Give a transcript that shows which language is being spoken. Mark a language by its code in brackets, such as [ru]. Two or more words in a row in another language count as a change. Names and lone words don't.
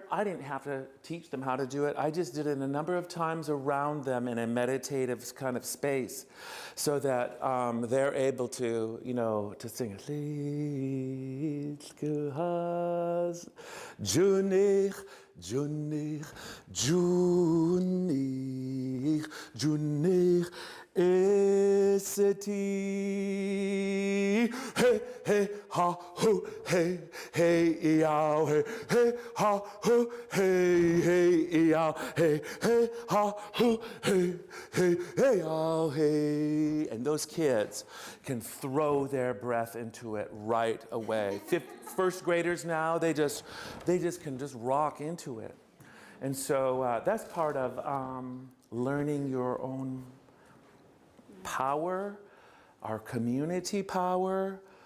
[en] I didn't have to teach them how to do it. I just did it a number of times around them in a meditative kind of space so that they're able to, you know, to sing it. Juneau, Juneau, Juneau, Juneau. City, hey, hey, ha, ho, hey, hey, yow, hey, hey, ha, ho, hey, hey, yow, hey, hey, ha, ho, hey, hey, hey, yow, hey. And those kids can throw their breath into it right away. 1st graders now, they just can just rock into it. And so that's part of learning your own power, our community power.